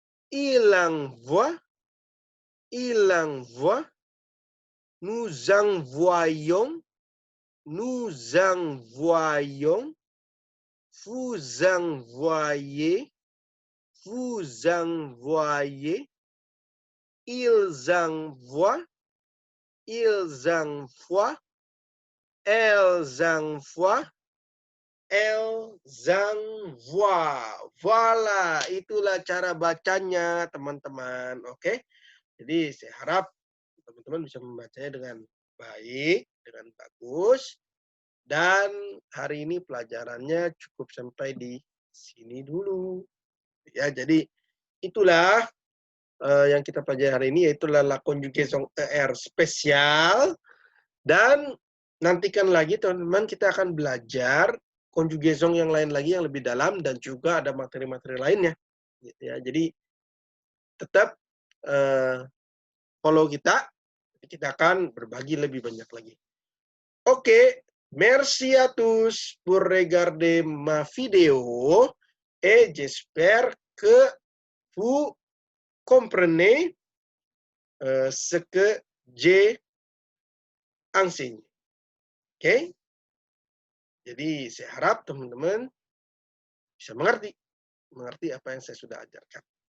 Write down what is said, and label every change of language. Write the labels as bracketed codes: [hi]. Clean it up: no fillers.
[fr] il envoie, il envoie, nous envoyons, nous envoyons, vous envoyez, vous envoyez, ils envoient, ils envoient, elles envoient, elles envoient. [id] Voila, itulah cara bacanya, teman-teman. Oke, jadi saya harap teman-teman bisa membacanya dengan baik, dengan bagus. Dan hari ini pelajarannya cukup sampai di sini dulu. Ya, jadi itulah yang kita pelajari hari ini, yaitu la conjugaison ER spesial. Dan nantikan lagi teman-teman, kita akan belajar conjugaison yang lain lagi yang lebih dalam dan juga ada materi-materi lainnya. Ya, jadi tetap follow kita akan berbagi lebih banyak lagi. [fr] Oke, merci à tous pour regarder ma vidéo et j'espère que vous comprenez ce que j'ai enseigné. Oke? [id] Jadi saya harap teman-teman bisa mengerti apa yang saya sudah ajarkan.